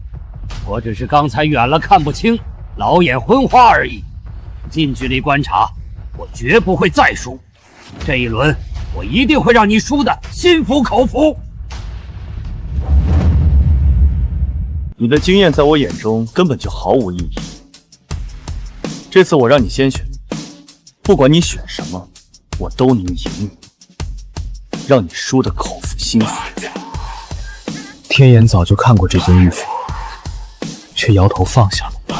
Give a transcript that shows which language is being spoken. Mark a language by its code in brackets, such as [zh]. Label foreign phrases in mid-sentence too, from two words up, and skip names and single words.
[zh] 我只是刚才远了看不清，老眼昏花而已。近距离观察，我绝不会再输。这一輪，我一定会让你輸得心服口服。你的經驗在我眼中根本就毫無意義。這次我讓你先選，不管你選什麼，我都能贏你，讓你輸得口服心服。天眼早就看過這尊玉佛，卻搖頭放下了。